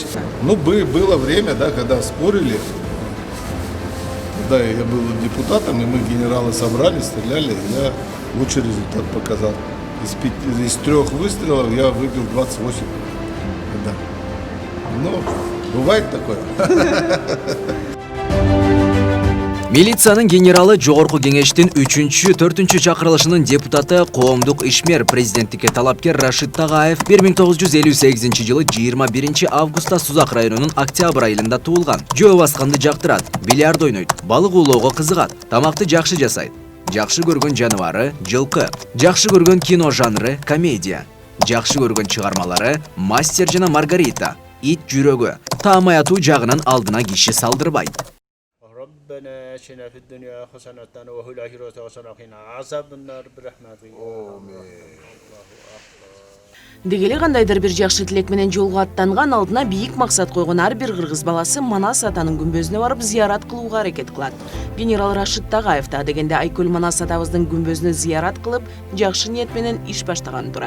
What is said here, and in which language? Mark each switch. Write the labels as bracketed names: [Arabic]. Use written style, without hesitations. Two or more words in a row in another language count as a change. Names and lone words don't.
[Russian] Ну, было время, да, когда спорили. Да, я был депутатом, и мы генералы собрали, стреляли, и я лучший результат показал. Из 3 выстрелов я выбил 28. Да. Ну, бывает такое. [Kyrgyz] Милициянын генералы Жогорку кеңештин 3-4 чакырылышынын депутаты коомдук ишмер президенттикке талапкер Рашид Тагаев 1958 жылы 21 августта Сузак районунун Октябрь айылында туулган. Жөө басканды жактырат, бильярд ойнойт, балык уулоого кызыгат, тамакты жакшы жасайт. Жакшы көргөн жаныбары жылкы, жакшы көргөн кино жанры комедия, жакшы көргөн чыгармалары Мастер жана Маргарита, Ит жүрөгү, таам аятуу жагынан алдына киши салдырбайт. [Arabic] ربنا آتنا في الدنيا حسنة وفي الآخرة حسنة وقنا عذاب النار برحمتك. [Kyrgyz] Дегеле кандайдыр бир жакшы тилек менен жолго аттанган, алдына бийик максат койгон ар бир кыргыз баласы Манас атанын күмбөзүнө барып зыярат кылууга аракет кылат. Генерал Рашид Тагаев да дегенде Айкөл Манас атабыздын күмбөзүнө зыярат кылып, жакшы ниет менен иш баштаганы турат.